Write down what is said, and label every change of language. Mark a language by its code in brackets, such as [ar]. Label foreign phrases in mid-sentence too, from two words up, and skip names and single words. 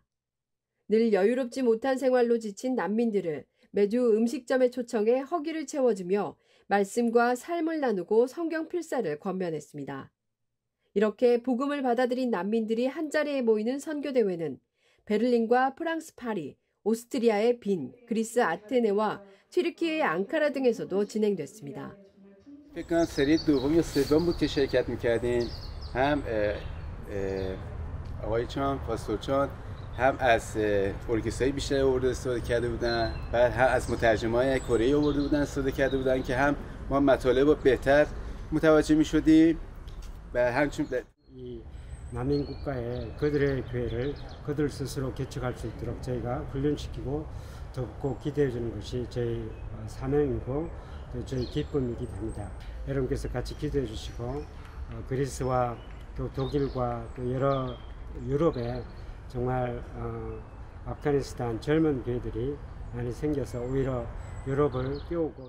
[ko] 늘 여유롭지 못한 생활로 지친 난민들을 매주 음식점에 초청해 허기를 채워주며 말씀과 삶을 나누고 성경 필사를 권면했습니다. 이렇게 복음을 받아들인 난민들이 한자리에 모이는 선교대회는 베를린과 프랑스 파리, 오스트리아의 빈, 그리스 아테네와 튀르키예의 앙카라 등에서도 진행됐습니다. [fa] فکر سری دوم یا سوم بود که شرکت می‌کردیم هم آقای چان پاسورچان هم از ارکسترهای بیشتری آورده استفاده کرده بودن بعد هم از مترجمای کره آورده بودن استفاده کرده بودن که هم ما مطالب رو بهتر متوجه می‌شدیم و همچنین [ko] 이 난민 국가에 그들의 교회를 그들 스스로 개척할 수 있도록 저희가 훈련시키고 돕고 기대해 주는 것이 저희 사명이고 또 저희 기쁨이기도 합니다. 여러분께서 같이 기도해 주시고 그리스와 또 독일과 또 여러 유럽에 정말 아프가니스탄 젊은 교회들이 많이 생겨서 오히려 유럽을 깨우고